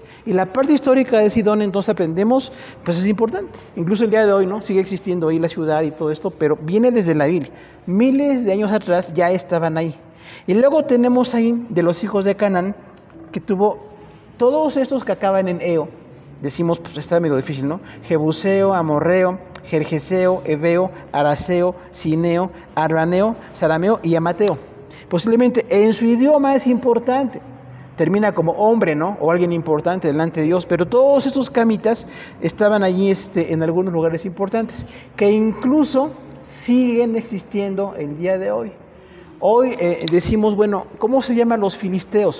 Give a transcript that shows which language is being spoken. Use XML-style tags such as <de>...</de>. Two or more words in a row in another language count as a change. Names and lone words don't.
<es>Y la parte histórica de Sidón, entonces aprendemos, pues es importante. Incluso el día de hoy, ¿no? Sigue existiendo ahí la ciudad y todo esto, pero viene desde la Biblia. Miles de años atrás ya estaban ahí. Y luego tenemos ahí de los hijos de Canaán, que tuvo todos estos que acaban en eo. Decimos, pues está medio difícil, ¿no? Jebuseo, amorreo, jerjeseo, heveo, araseo, sineo, arraneo, sarameo y amateo. Posiblemente en su idioma es importante, termina como hombre, ¿no? O alguien importante delante de Dios, pero todos estos camitas estaban allí en algunos lugares importantes, que incluso siguen existiendo el día de hoy. Hoy decimos, bueno, ¿cómo se llaman los filisteos?</es>